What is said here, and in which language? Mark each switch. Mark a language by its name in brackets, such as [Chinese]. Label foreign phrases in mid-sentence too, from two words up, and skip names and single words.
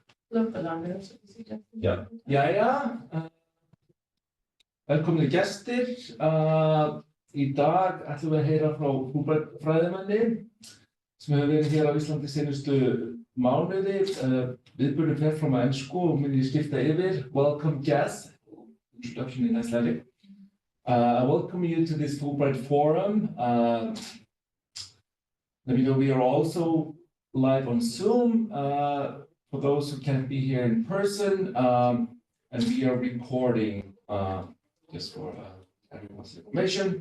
[Icelandic] Ja, velkomni gestir. Í dag ætlum við að heyra frá Fulbright-fræðimanni sem hefur verið hér á Íslandi seinustu mánuði. Viðburður fer fram á ensku og mun ég skipta yfir. [English] Welcome guest, introduction in Icelandic. I welcome you to this Fulbright forum. We are also live on Zoom for those who can't be here in person, and we are recording just for everyone's information.